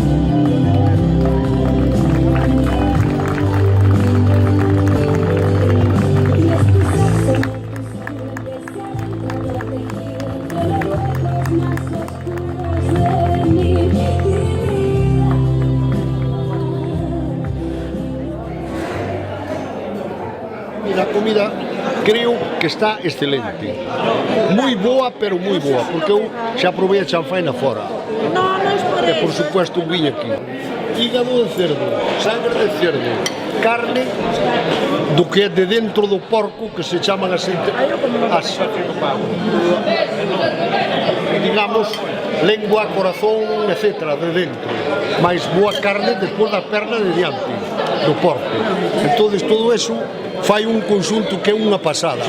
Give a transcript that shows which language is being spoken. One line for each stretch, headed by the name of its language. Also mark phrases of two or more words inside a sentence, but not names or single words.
Spanish: Y es tu sexo, no tu sangre, que se adentra en el tejido entre los huecos más oscuros de mi vida.
Galician: E a comida creo que está excelente. Moi boa, pero moi boa, porque eu xa probei a chanfaina fora.
Spanish: No, no es por
Galician: E por
Spanish: eso.
Galician: supuesto vim aquí.
Spanish: Hígado de cerdo, sangre de cerdo,
Galician: carne do que é de dentro do porco, que se chaman as digamos, lengua, corazón, etc. de dentro. Mais boa carne depois da perna de diante do porco. Entón, todo eso fai un conxunto que é unha pasada.